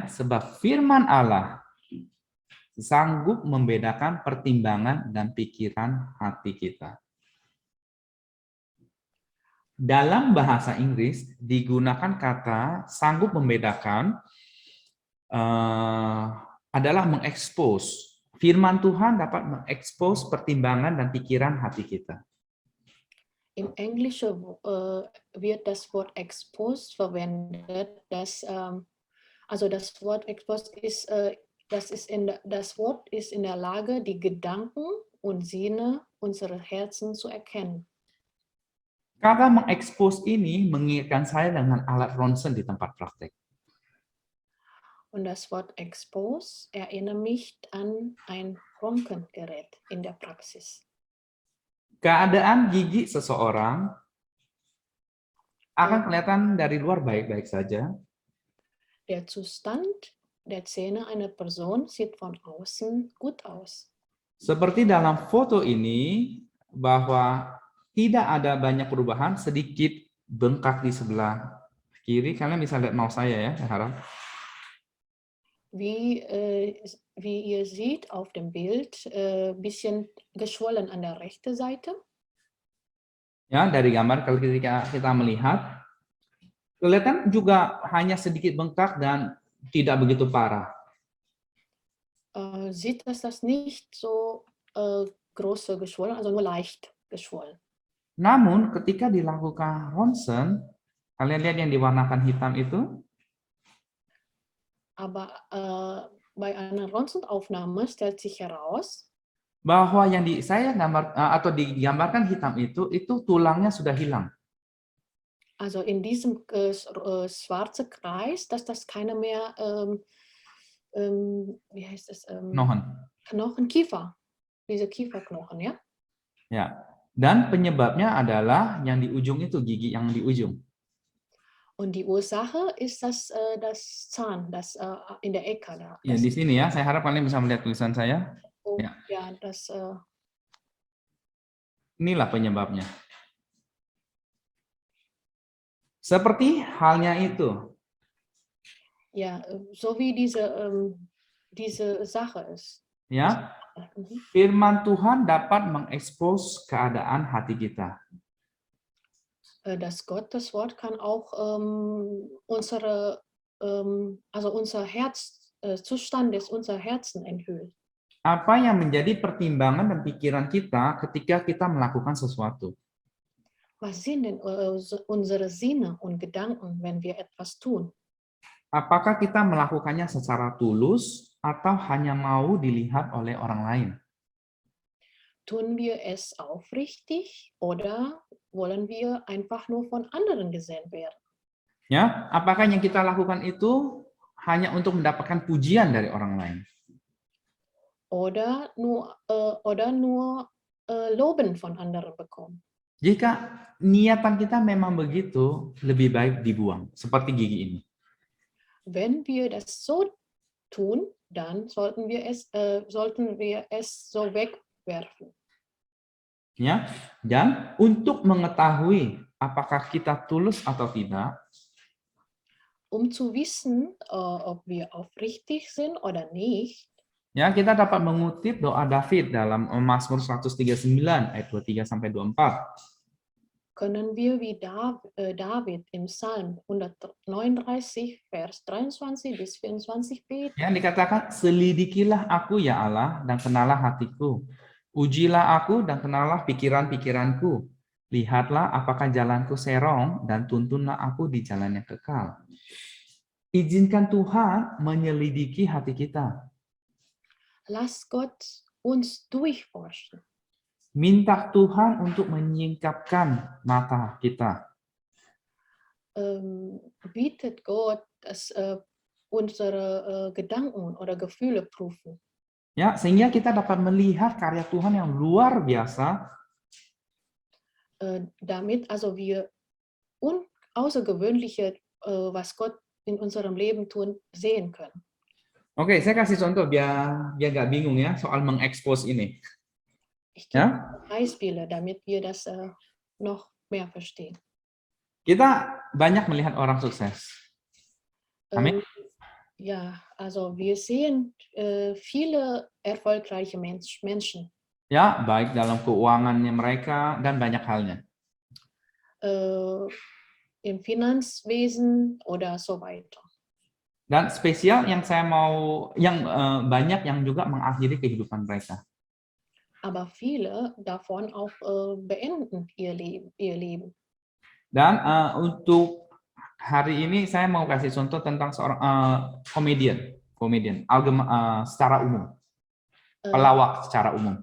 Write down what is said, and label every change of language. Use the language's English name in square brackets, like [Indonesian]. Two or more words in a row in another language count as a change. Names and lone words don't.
[Indonesian] Sebab firman Allah sanggup membedakan pertimbangan dan pikiran hati kita. Dalam bahasa Inggris digunakan kata sanggup membedakan adalah mengekspos. Firman Tuhan dapat mengekspos pertimbangan dan pikiran hati kita. [German] Im Englischen wird das Wort exposed verwendet. Also das Wort exposed ist, das Wort ist in der Lage, die Gedanken und Sinne unserer Herzen zu erkennen. [Indonesian] Kata mengekspos ini mengingatkan saya dengan alat ronsen di tempat praktek. [German] Und das Wort expose erinnert mich an ein Röntgengerät in der Praxis. [Indonesian] Keadaan gigi seseorang akan kelihatan dari luar baik-baik saja, [German] Der Zustand der Zähne einer Person sieht von außen gut aus. [Indonesian] seperti dalam foto ini bahwa tidak ada banyak perubahan, sedikit bengkak di sebelah kiri. Kalian bisa lihat mouse saya ya, saya harap. [German] Wie ihr seht auf dem Bild, bisschen geschwollen an der rechten Seite. [Indonesian] Ya, dari gambar kalau ketika kita melihat, kelihatan juga hanya sedikit bengkak dan tidak begitu parah. [German] Sieht das nicht so große geschwollen, also nur leicht geschwollen. [Indonesian] Namun ketika dilakukan ronsen, kalian lihat yang diwarnakan hitam itu, [German] Aber bei einer Röntgenaufnahme stellt sich heraus, [Indonesian] bahwa yang saya gambar atau digambarkan hitam itu tulangnya sudah hilang. [German] also in diesem schwarzen Kreis, dass das keine mehr, wie heißt es? Knochen, Kiefer, diese Kieferknochen, ja? [Indonesian] Ya. Dan penyebabnya adalah yang di ujung itu, gigi yang di ujung. [German] Und die Ursache ist das Zahn, das in der Ecke da. [Indonesian] Ya, di sini ya, saya harap kalian bisa melihat tulisan saya. Oh, Ya. [German] ja, das. [Indonesian] Inilah penyebabnya. Seperti halnya itu. [German] Ja, so wie diese Sache ist. [Indonesian] Ya, firman Tuhan dapat mengekspos keadaan hati kita. [German] Das Gottes Wort kann auch unser Zustand unser Herzen enthüllen. [Indonesian] Apa yang menjadi pertimbangan dan pikiran kita ketika kita melakukan sesuatu? [German] Was sind denn unsere Sinne und Gedanken, wenn wir etwas tun? [Indonesian] Apakah kita melakukannya secara tulus atau hanya mau dilihat oleh orang lain? [German] Tun wir es aufrichtig oder wollen wir einfach nur von anderen gesehen werden? [Indonesian] Ya, apakah yang kita lakukan itu hanya untuk mendapatkan pujian dari orang lain? [German] Oder nur Loben von anderen bekommen? [Indonesian] Jika niatan kita memang begitu, lebih baik dibuang, seperti gigi ini. [German] Wenn wir das so tun, dann sollten wir es so wegwerfen. [Indonesian] Ya, dan untuk mengetahui apakah kita tulus atau tidak, [German] um zu wissen, ob wir aufrichtig sind oder nicht, [Indonesian] ya, kita dapat mengutip doa David dalam Mazmur 139 ayat 23 sampai 24. [German] Können wir wie David im Psalm 139 Vers 23 bis 24 beten. [Indonesian] Yang dikatakan, selidikilah aku ya Allah dan kenalah hatiku. Ujilah aku dan kenalah pikiran-pikiranku. Lihatlah apakah jalanku serong dan tuntunlah aku di jalan yang kekal. Izinkan Tuhan menyelidiki hati kita. [German] Lass Gott uns durchforschen. [Indonesian] Minta Tuhan untuk menyingkapkan mata kita. [German] Bietet Gott, dass unsere Gedanken oder Gefühle prüfen. [Indonesian] Ya, sehingga kita dapat melihat karya Tuhan yang luar biasa. [German] Damit also wir außergewöhnliche, was Gott in unserem Leben tun, sehen können. [Indonesian] Oke, saya kasih contoh biar nggak bingung ya soal mengekspos ini. [German] Ich gebe Beispiele, damit wir das noch mehr verstehen. [Indonesian] Kita banyak melihat orang sukses. Amin. [German] Ja, also wir sehen viele erfolgreiche Menschen. [Indonesian] Ya, baik dalam keuangannya mereka dan banyak halnya. [German] Im Finanzwesen oder so weiter. [Indonesian] Dan spesial yang saya mau, banyak yang juga mengakhiri kehidupan mereka. [German] Aber viele davon auch beenden ihr Leben. [Indonesian] Dan untuk hari ini saya mau kasih contoh tentang seorang komedian secara umum, pelawak secara umum.